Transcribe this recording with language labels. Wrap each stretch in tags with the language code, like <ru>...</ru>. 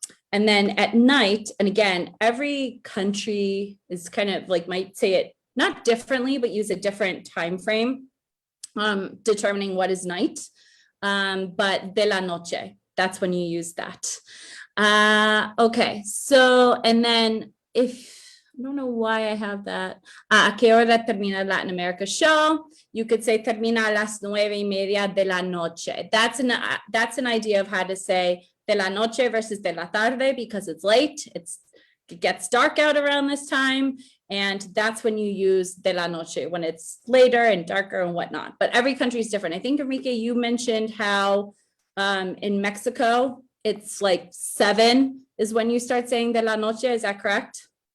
<en>And then at night, and again, every country is kind of like, might say it not differently, but use a different time frame, determining what is night. But</en> <es>de la noche,</es> <en>that's when you use that. Okay, so, and then if, I don't know why I have that.</en> <es>¿A qué hora termina Latin America show?</es> <en>You could say</en> <es>termina a las 9:30 de la noche.</es> <en>That's an idea of how to say</en> <es>de la noche</es> <en>versus</en> <es>de la tarde</es> <en>because it's late. It gets dark out around this time. And that's when you use</en> <es>de la noche,</es> <en>when it's later and darker and whatnot. But every country is different. I think, Enrique, you mentioned how in Mexico, it's like 7 is when you start saying</en> <es>de la noche.</es> <en>Is that correct?</en>